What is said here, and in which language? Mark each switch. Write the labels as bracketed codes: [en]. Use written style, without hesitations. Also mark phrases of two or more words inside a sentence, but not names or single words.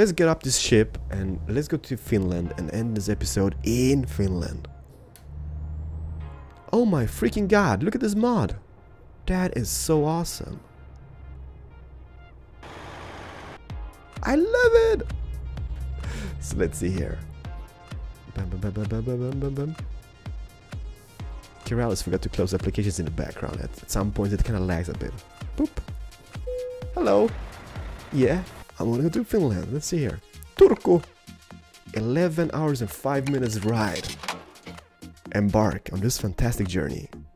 [en] Let's get up this ship and let's go to Finland and end this episode in Finland. Oh my freaking god, look at this mod. That is so awesome. I love it. So let's see here. Bam, bam, bam, bam, bam, bam, bam, bam. Keralis forgot to close applications in the background. At some point it kind of lags a bit. Boop. Hello. Yeah, I want to go to Finland. Let's see here. Turku. 11 hours and 5 minutes ride. Embark on this fantastic journey.